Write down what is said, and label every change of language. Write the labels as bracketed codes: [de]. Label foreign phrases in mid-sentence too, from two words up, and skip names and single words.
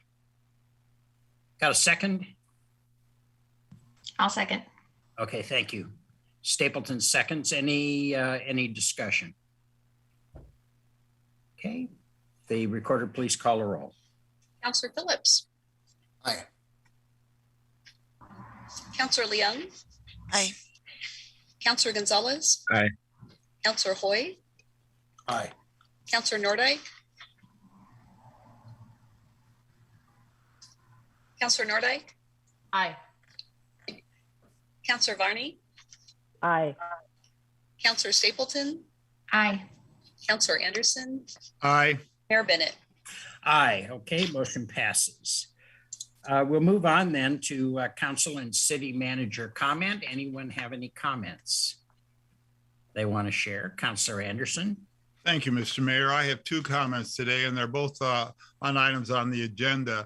[en] Got a second? I'll second. Okay, thank you. Stapleton seconds. Any discussion? Okay, the recorder, please call a roll. Councilor Phillips. Aye. Councilor Leung. Aye. Councilor Gonzalez. Aye. Councilor Hoy. Aye. Councilor Nordyke. Councilor Nordyke. Aye. Councilor Varney. Aye. Councilor Stapleton. Aye. Councilor Anderson. Aye. Mayor Bennett. Aye, okay, motion passes. We'll move on then to council and city manager comment. Anyone have any comments they want to share? Councilor Anderson? Thank you, Mr. Mayor. I have two comments today, and they're both on items on the agenda.